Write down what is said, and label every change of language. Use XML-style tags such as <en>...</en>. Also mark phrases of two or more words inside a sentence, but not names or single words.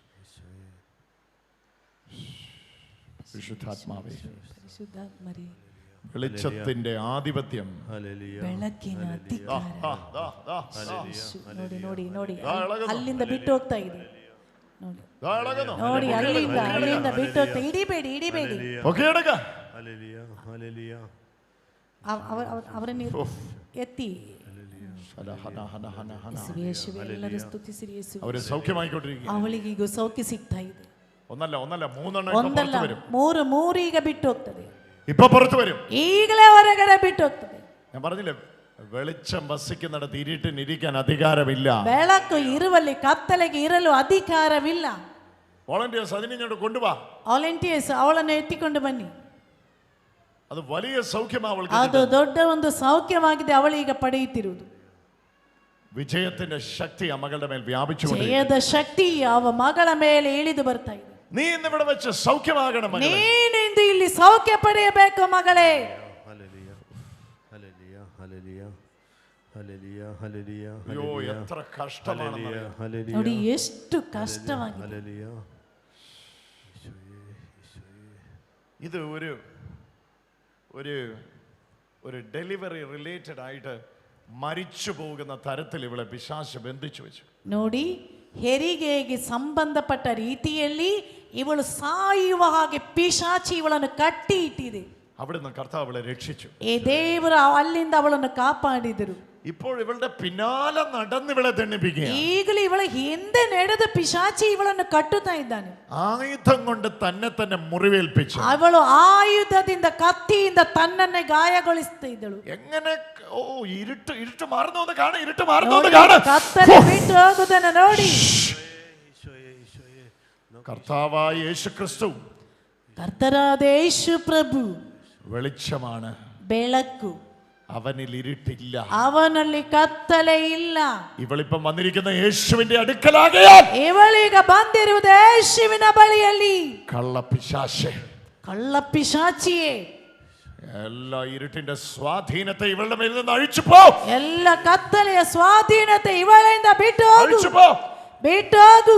<ml>പരിശുദ്ധാത്മാവേ, പരിശുദ്ധാത്മരേ, വെളിച്ചത്തിന്റെ ആധിപത്യം.</ml> <kn>ಬೆಳಕಿನ ನೋಡಿ ನೋಡಿ ನೋಡಿ</kn> <ml>ദാ ഇളകുന്നു.</ml> <kn>ಅಲ್ಲಿಂದ ಬಿಟ್ಟು ಹೋಗ್ತಾ ಇದೆ ನೋಡಿ</kn> <ml>ദാ ഇളകുന്നു.</ml> <kn>ನೋಡಿ ಅಲ್ಲಿಂದ ಬಿಟ್ಟು ಹೋಗ್ತಾ ಇಡಿಬೇಡಿ</kn> <ml>പൊക്കിയെടുക്ക.</ml> <kn>ಅವರನ್ನು ಎತ್ತಿ ಯೇಸುವೆ ಎಲ್ಲರೂ ಸ್ತುತಿಸಿರಿ ಯೇಸುವೆ.</kn> <ml>അവര് സൗഖ്യമായിക്കൊണ്ടിരിക്കുക.</ml> <kn>ಅವಳಿಗೆ ಈಗ ಸೌಖ್ಯ ಸಿಗ್ತಾ ಇದೆ.</kn> <ml>ഒന്നല്ല മൂന്നെണ്ണം ഇപ്പൊ പുറത്ത് വരും.</ml> <kn>ಮೂರು ಈಗ ಬಿಟ್ಟು ಹೋಗ್ತದೆ.</kn> <ml>ഇപ്പൊ പുറത്ത് വരും.</ml> <kn>ಈಗಲೇ ಹೊರಗಡೆ ಬಿಟ್ಟು ಹೋಗ್ತದೆ.</kn> <ml>ഞാൻ പറഞ്ഞില്ലേ, വെളിച്ചം വസിക്കുന്നിടത്ത് ഇരുട്ടിന് ഇരിക്കാൻ അധികാരമില്ല.</ml> <kn>ಬೆಳಕು ಇರುವಲ್ಲಿ ಕತ್ತಲೆಗೆ ಇರಲು ಅಧಿಕಾರವಿಲ್ಲ.</kn> <ml>വോളണ്ടിയേഴ്സ് അതിനിങ്ങോട്ട് കൊണ്ടുവാ.</ml> <kn>ವಾಲಂಟಿಯರ್ಸ್ ಅವಳನ್ನು ಎತ್ತಿಕೊಂಡು ಬನ್ನಿ.</kn> <ml>അത് വലിയ സൗഖ്യം അവൾക്ക്.</ml> <kn>ಅದು ದೊಡ್ಡ ಒಂದು ಸೌಖ್ಯವಾಗಿದೆ ಅವಳೀಗ ಪಡೆಯುತ್ತಿರುವುದು.</kn> <ml>വിജയത്തിന്റെ ശക്തി ആ മകളുടെ മേൽ വ്യാപിച്ചു.</ml> <kn>ಜಯದ ಶಕ್ತಿ ಅವ ಮಗಳ ಮೇಲೆ ಇಳಿದು ಬರ್ತಾ ಇದೆ.</kn> <ml>നീ ഇന്ന് ഇവിടെ വെച്ച് സൗഖ്യമാകണം മകളെ.</ml> <kn>ನೀನು ಇಂದು ಇಲ್ಲಿ ಸೌಖ್ಯ ಪಡೆಯಬೇಕು ಮಗಳೇ.</kn> <ml>അയ്യോ എത്ര കഷ്ടമാണ്.</ml> <kn>ನೋಡಿ ಎಷ್ಟು ಕಷ್ಟವಾಗಿದೆ.</kn> <ml>ഇത് ഒരു</ml> <en>delivery related</en> <ml>ആയിട്ട് മരിച്ചു പോകുന്ന തരത്തിൽ ഇവളെ പിശാച് ബന്ധിച്ചു വെച്ചു.</ml> <kn>ನೋಡಿ ಹೆರಿಗೆಗೆ ಸಂಬಂಧಪಟ್ಟ ರೀತಿಯಲ್ಲಿ ಇವಳು ಸಾಯುವ ಹಾಗೆ ಪಿಶಾಚಿ ಇವಳನ್ನು ಕಟ್ಟಿ ಇಟ್ಟಿದೆ.</kn> <ml>അവിടുന്ന് കർത്താവ് അവളെ രക്ഷിച്ചു.</ml> <kn>ಈ ದೇವರು ಅಲ್ಲಿಂದ ಅವಳನ್ನು ಕಾಪಾಡಿದರು.</kn> <ml>ഇപ്പോൾ ഇവളുടെ പിന്നാലെ നടന്ന് ഇവളെ തെണ്ണിപ്പിക്കുക.</ml> <kn>ಈಗಲೂ ಇವಳ ಹಿಂದೆ ನಡೆದ ಪಿಶಾಚಿ ಇವಳನ್ನು ಕಟ್ಟುತ್ತಾ ಇದ್ದಾನೆ.</kn> <ml>ആയുധം കൊണ്ട് തന്നെ മുറിവേൽപ്പിച്ചു.</ml> <kn>ಅವಳು ಆಯುಧದಿಂದ ಕತ್ತಿಯಿಂದ ತನ್ನನ್ನೇ ಗಾಯಗೊಳಿಸ್ತಾ ಇದ್ದಳು.</kn> <ml>എങ്ങനെ ഇരുട്ട് മാറുന്നു കാണാൻ. ഇരുട്ട് മാറുന്നു കാണാൻ.</ml> <kn>ಕತ್ತಲೆ ಬಿಟ್ಟು ಹೋಗುವುದನ್ನು ನೋಡಿ</kn> <ml>കർത്താവായ യേശു ക്രിസ്തു</ml> <kn>ಕರ್ತರಾದ ಯೇಸು ಪ್ರಭು</kn> <ml>വെളിച്ചമാണ്.</ml> <kn>ಬೆಳಕು.</kn> <ml>അവനിൽ ഇരുട്ടില്ല.</ml> <kn>ಅವನಲ್ಲಿ ಕತ್ತಲೆ ಇಲ್ಲ.</kn> <ml>ഇവളിപ്പം വന്നിരിക്കുന്ന യേശുവിന്റെ അടുക്കലാകയാൽ</ml> <kn>ಇವಳೀಗ ಬಂದಿರುವುದು ಯೇಸುವಿನ ಬಳಿಯಲ್ಲಿ.</kn> <ml>കള്ളപ്പിശാചിയെ എല്ലാ ഇരുട്ടിന്റെ സ്വാധീനത്തെ ഇവളുടെ മേൽ നിന്ന് അഴിച്ചു പോ.</ml> <kn>ಎಲ್ಲ ಕತ್ತಲೆಯ ಸ್ವಾಧೀನತೆ ಇವಳಿಂದ ಬಿಟ್ಟು ಹೋಗು.</kn>